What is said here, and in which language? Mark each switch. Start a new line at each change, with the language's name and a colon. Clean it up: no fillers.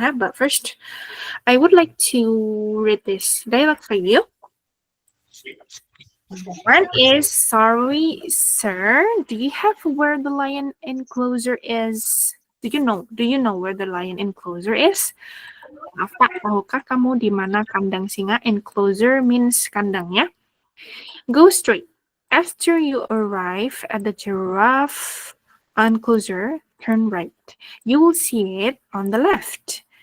English: But first, I would like to read this dialogue for you. One is, sorry, sir, do you have where the lion enclosure is? Do you know where the lion enclosure is?
Indonesian: Maaf Pak, tahukah kamu di mana kandang singa?
English: Enclosure means kandangnya. Go straight. After you arrive at the giraffe enclosure, turn right. You will see it on the left.